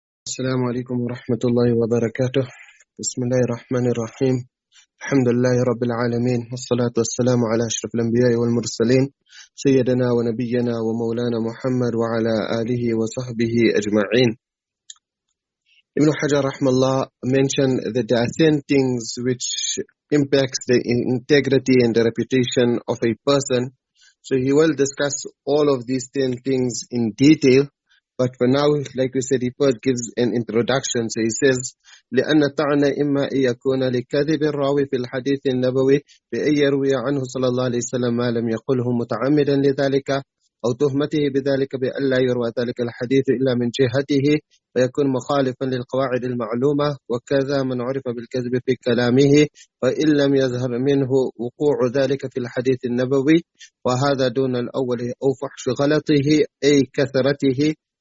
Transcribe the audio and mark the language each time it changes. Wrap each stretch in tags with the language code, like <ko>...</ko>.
<ar>السلام عليكم ورحمة الله وبركاته. بسم الله الرحمن الرحيم. الحمد لله رب العالمين، والصلاة والسلام على أشرف الأنبياء والمرسلين سيدنا ونبينا ومولانا محمد وعلى آله وصحبه أجمعين.</ar> <en>Ibn Hajar rahmallah mentioned that there are 10 things which impacts the integrity and the reputation of a person. So he will discuss all of these 10 things in detail. But for now, like we said, he first gives an introduction. So he says,</en> <ar>لأن الطعن إما أن يكون لكذب الراوي في الحديث النبوي بأن يروي عنه صلى الله عليه وسلم ما لم يقله متعمدا لذلك، أو تهمته بذلك بأن لا يروى ذلك الحديث إلا من جهته فيكون مخالفا للقواعد المعلومة، وكذا من عرف بالكذب في كلامه وإن لم يظهر منه وقوع ذلك في الحديث النبوي، وهذا دون الأول، أو فحش غلطه أي كثرته</ar>